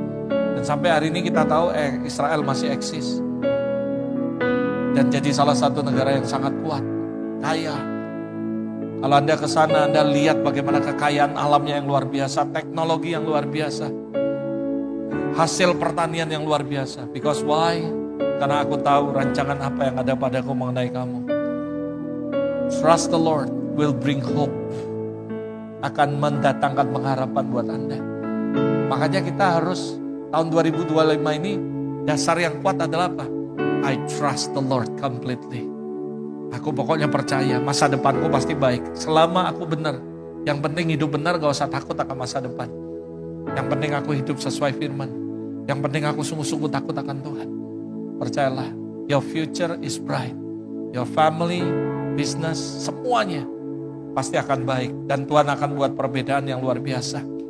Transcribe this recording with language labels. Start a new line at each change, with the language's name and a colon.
Indonesian: Dan sampai hari ini kita tahu Israel masih eksis. Dan jadi salah satu negara yang sangat kuat, kaya. Kalau Anda ke sana, Anda lihat bagaimana kekayaan alamnya yang luar biasa, teknologi yang luar biasa. Hasil pertanian yang luar biasa.
English: Because why?
Indonesian: Karena aku tahu rancangan apa yang ada padaku mengenai kamu.
English: Trust the Lord will bring hope.
Indonesian: Akan mendatangkan pengharapan buat Anda. Makanya kita harus tahun 2025 ini dasar yang kuat adalah apa?
English: I trust the Lord completely.
Indonesian: Aku pokoknya percaya masa depanku pasti baik. Selama aku benar. Yang penting hidup benar, gak usah takut akan masa depan. Yang penting aku hidup sesuai firman. Yang penting aku sungguh-sungguh takut akan Tuhan. Percayalah,
English: your future is bright. Your family, business,
Indonesian: semuanya pasti akan baik. Dan Tuhan akan buat perbedaan yang luar biasa.